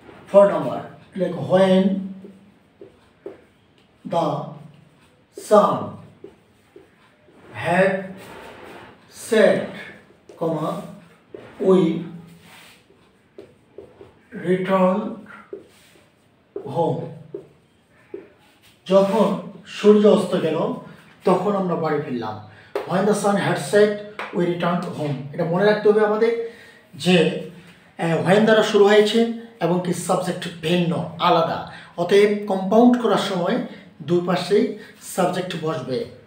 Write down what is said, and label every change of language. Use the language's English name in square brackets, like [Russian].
[English] For number like when the sun had set, comma, we returned home. [Bangla] যখন সূর্য অস্ত গেল তখন আমরা বাড়ি ফিরলাম। [English] when the sun had set we returned home। [Bangla] এটা মনে রাখতে হবে আমাদের যে when দ্বারা শুরু হয়েছে এবং কি সাবজেক্ট ভিন্ন আলাদা। অতএব কম্পাউন্ড করার সময় দুই পাশেই সাবজেক্ট বসবে।